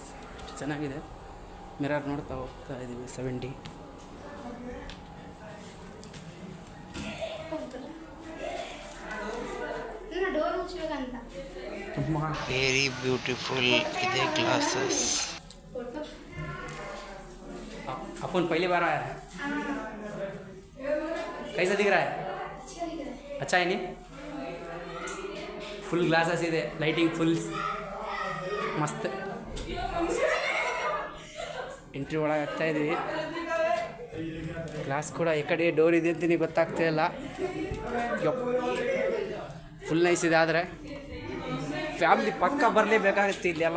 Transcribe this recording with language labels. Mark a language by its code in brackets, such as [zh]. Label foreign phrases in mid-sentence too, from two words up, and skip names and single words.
[kn] ಚೆನ್ನಾಗಿದೆ. ಮಿರರ್ ನೋಡ್ತಾ ಹೋಗ್ತಾ ಇದ್ದೀವಿ 7D. [en] very beautiful [kn] ಇದೆ ಗ್ಲಾಸಸ್. [hi] अपन पहली बार आया है, कैसा दिख रहा है? अच्छा है नहीं? [en] full glasses [kn] ಇದೆ, ಲೈಟಿಂಗ್ ಫುಲ್ ಮಸ್ತ್. ಎಂಟ್ರಿ ಒಳಗೆ ಆಗ್ತಾ ಇದೀವಿ. ಗ್ಲಾಸ್ ಕೂಡ ಈ ಕಡೆ ಡೋರ್ ಇದೆ ಅಂತ ಗೊತ್ತಾಗ್ತಾ ಇಲ್ಲ. [en] full nice [kn] ಇದೆ. ಆದರೆ ಫ್ಯಾಮಿಲಿ ಪಕ್ಕ ಬರಲೇಬೇಕಾಗುತ್ತೆ ಇಲ್ಲೆಲ್ಲ.